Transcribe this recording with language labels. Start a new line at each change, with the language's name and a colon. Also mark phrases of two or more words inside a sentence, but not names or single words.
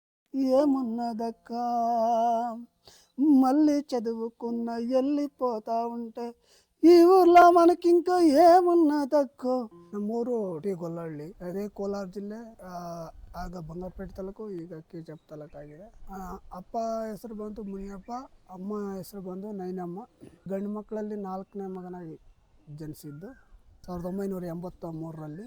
Telugu: ఏమున్నదక్క మళ్ళీ చదువుకున్న వెళ్ళిపోతా ఉంటే ఈ ఊర్లో మనకింకా ఏమున్నదక్కో.
Kannada: ನಮ್ಮೂರು ಟಿ ಗೊಲ್ಲಹಳ್ಳಿ, ಅದೇ ಕೋಲಾರ ಜಿಲ್ಲೆ. ಆಗ ಬಂಗಾರಪೇಟೆ ತಾಲೂಕು, ಈಗ ಕೆಜಿಎಫ್ ತಾಲೂಕು ಆಗಿದೆ. ಅಪ್ಪ ಹೆಸರು ಬಂದು ಮುನಿಯಪ್ಪ, ಅಮ್ಮ ಹೆಸರು ಬಂದು ನೈನಮ್ಮ. ಗಂಡು ಮಕ್ಕಳಲ್ಲಿ 4ನೇ ಮಗನಾಗಿ ಜನಿಸಿದ್ದು 1983ರಲ್ಲಿ.